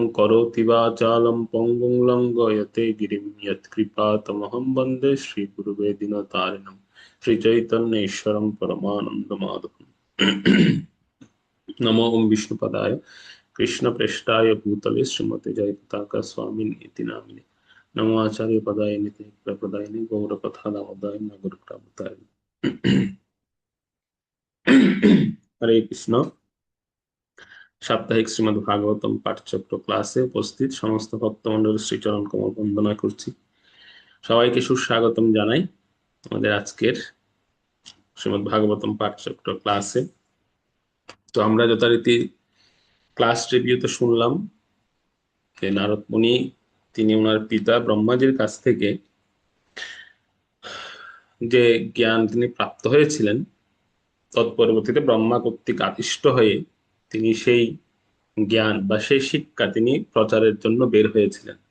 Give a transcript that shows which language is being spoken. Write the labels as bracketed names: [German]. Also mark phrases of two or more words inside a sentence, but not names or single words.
[Sanskrit] करोति वाचालं पङ्गुं लङ्घयते गिरिं यत्कृपातमहं वन्दे श्रीगुरुवे दीनतारिणं श्रीचैतन्येश्वरं परमानन्दमाधवम् नमो ओं विष्णुपदाय कृष्णप्रेष्ठाय भूतले श्रीमते जयपताका स्वामिन् इति नामिने नमो आचार्य पदाय नित्य प्रदायिने गौरकथा दामोदाय नगरप्रावताय [Bangla] হরে কৃষ্ণ সাপ্তাহিক শ্রীমদ্ ভাগবতম পাঠচক্র ক্লাসে উপস্থিত সমস্ত ভক্তমণ্ডলীর শ্রীচরণ কমল বন্দনা করছি। সবাইকে সুস্বাগতম জানাই আমাদের আজকের শ্রীমদ্ ভাগবতম পাঠচক্র ক্লাসে। তো আমরা যথারীতি ক্লাস রিভিউতে শুনলাম যে নারদ মুনি তিনি ওনার পিতা ব্রহ্মাজির কাছ থেকে যে জ্ঞান তিনি প্রাপ্ত হয়েছিলেন তৎপরবর্তীতে ব্রহ্মা কর্তৃক আদিষ্ট হয়ে তিনি সেই জ্ঞান বা সেই শিক্ষা তিনি প্রচারের জন্য বের হয়েছিলেন।